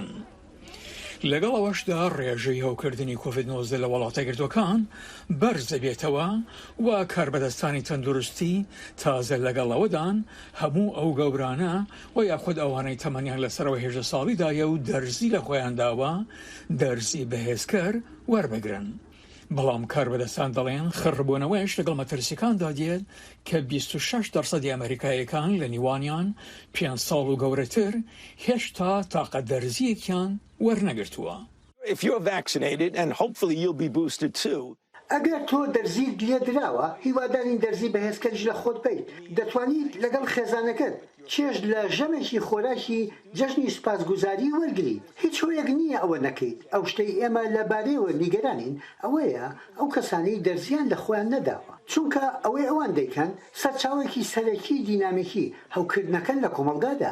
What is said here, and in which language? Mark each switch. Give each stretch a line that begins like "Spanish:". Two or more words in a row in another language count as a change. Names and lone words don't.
Central Kurdish: لەگەڵ ئەوەشدا ڕێژەی هەوکردنی کۆڤید-19 لە وڵاتە یەکگرتووەکان بەرز دەبێتەوە و کاربەدەستانی تەندروستی تازە لەگەڵەوەدان هەموو ئەو گەورانە و یاخود ئەوانەی تەمەنیان لەسەرەوە هێژدە ساڵیدایە و دەرزی لە خۆیان داوە دەرزی بەهێزکەر وەربگرن. بەڵام کاربەدەستان دەڵێن خڕبوونەوەیش لەگەڵ مەترسیەکاندا دێت کە 26% ئەمریکایەکان لە نیوانیان 5 ساڵ و گەورەتر هێشتا تاقە دەرزیەکیان وەرنەگرتووە.
English: If you're vaccinated, and hopefully you'll be boosted too,
Central Kurdish: ئەگەر تۆ دەرزیت لێدراوە هیوادارین دەرزی بەهێزکەریش لە خۆت بیت دەتوانیت لەگەڵ خێزانەکەت چێژ لە ژەمێکی خۆراکی جەژنی سوپاسگوزاری وەرگری هیچ هۆیەک نییە ئەوە نەکەیت ئەو شتەی ئێمە لەبارەیەوە نیگەرانین ئەوەیە ئەو کەسانی دەرزیان لە خۆیان نەداوە چونکە ئەوەی ئەوان دەیکەن سەرچاوێکی سەرەکی دینامیکی هەوکردنەکەن لە کۆمەڵگادا.